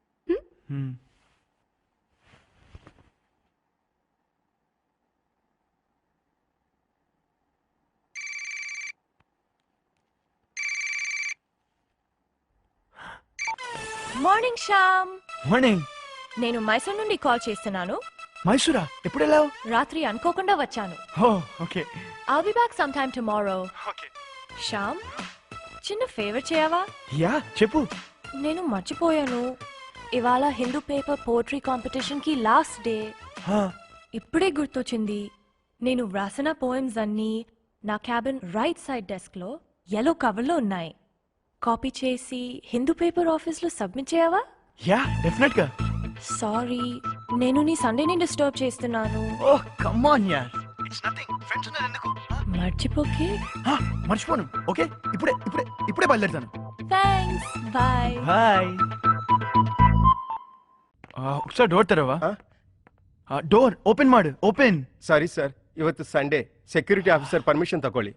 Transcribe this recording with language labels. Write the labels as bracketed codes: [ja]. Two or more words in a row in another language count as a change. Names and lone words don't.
[en] morning శ్యామ్. మార్నింగ్. [te] నేను మైసూర్ నుండి కాల్ చేస్తున్నాను. మైసూరా? ఎప్పుడు వెళ్ళావు? రాత్రి అనుకోకుండా వచ్చాను. [en] oh okay. I'll be back sometime tomorrow. [te] శ్యామ్, చిన్న ఫేవర్ చేయవా? యా, చెప్పు. నేను మర్చిపోయాను, ఇవాళ [en] Hindu paper poetry competition [te] కి [en] last day. [te] ఇప్పుడే గుర్తొచ్చింది. నేను వ్రాసిన పోయమ్స్ అన్నీ నా [en] cabin right side desk [te] లో [en] yellow cover [te] లో ఉన్నాయి. కాపీ చేసి [en] Hindu paper office [te] లో సబ్మిట్ చేయవా? యా, డెఫినెట్ గా. సారీ, నేను నీ సండేని డిస్టర్బ్ చేస్తున్నాను. [en] oh come on [te] యార్, [en] it's nothing. [te] ఫ్రెండ్స్ ఉన్నారు ఎందుకు? మర్చిపోకే. మర్చిపోను. ఓకే, ఇప్పుడే బయలుదేరుతాను. [en] thanks, bye. [te] బాయ్. ఒకసారి డోర్ తెరవా? [en] door open [kn] ಮಾಡು. ಓಪನ್. [en] sorry sir, [kn] ಇವತ್ತು ಸಂಡೇ, [en] security officer permission [kn] ತಗೊಳ್ಳಿ.